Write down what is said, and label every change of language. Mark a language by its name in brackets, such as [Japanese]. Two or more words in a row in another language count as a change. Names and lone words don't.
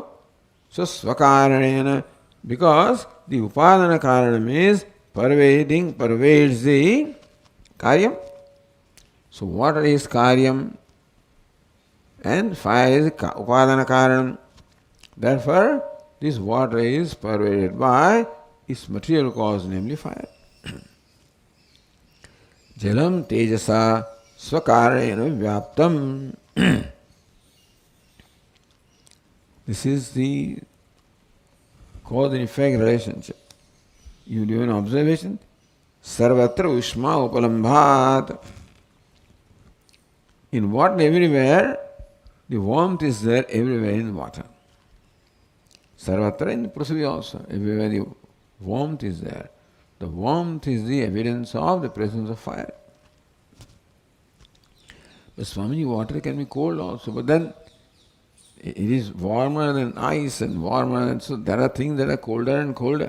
[English] So Svakaranena, because the [Sanskrit] Upadana Karanam [English] is pervades the Karyam. So water is Karyam and fire is [Sanskrit] Upadana Karanam. [English] Therefore, this water is pervaded by its material cause, namely fire. [Sanskrit] Jalam tejasa svakarena vyaptam. [English] This is the cause and effect relationship. You do an observation. [Sanskrit] Sarvatra ushma upalambhat. [English] In water everywhere, the warmth is there everywhere in water. Sarvatra in Prithvi also, everywhere the warmth is there. The warmth is the evidence of the presence of fire. But Swami, water can be cold also, but then it is warmer than ice and warmer than, so there are things that are colder and colder.